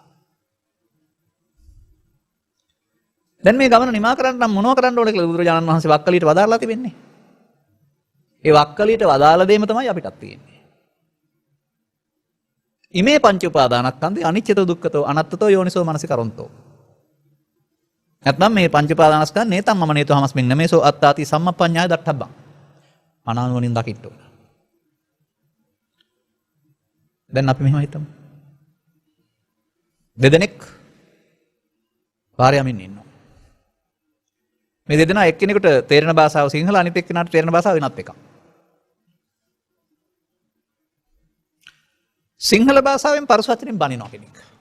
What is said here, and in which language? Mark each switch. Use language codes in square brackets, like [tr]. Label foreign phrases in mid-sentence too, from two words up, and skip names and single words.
[si] දැන් මේ ගමන නිමා කරන්න නම් මොනව කරන්න ඕනේ කියලා බුදුරජාණන් වහන්සේ වක්කලියට වදාරලා තිබෙන්නේ. ඒ වක්කලියට වදාළ දෙයම තමයි අපිටත් තියෙන්නේ. [pi] ඉමේ පංච උපාදානස්කන්ධේ අනිච්චතෝ දුක්ඛතෝ අනත්තතෝ යෝනිසෝ මනසිකරොන්තෝ. නැත්නම් මේ පංච උපාදානස්කන්ධ නේතම් මම නේතෝ හමස්මින් නමේසෝ අත්තාති සම්මප්පඤ්ඤාය දට්ඨබ්බං. [si] අනානුවණින් දකින්න ඕන. දැන් අපි මෙහෙම හිතමු. දෙදෙනෙක් පාරේ යමින් ඉන්නවා. මේ දෙදෙනා එක්කෙනෙකුට තේරෙන භාෂාව සිංහල, අනිත් එක්කෙනාට තේරෙන භාෂාව වෙනත් එකක්. සිංහල භාෂාවෙන් පරුස වචනෙන් බනිනවා කෙනෙක්.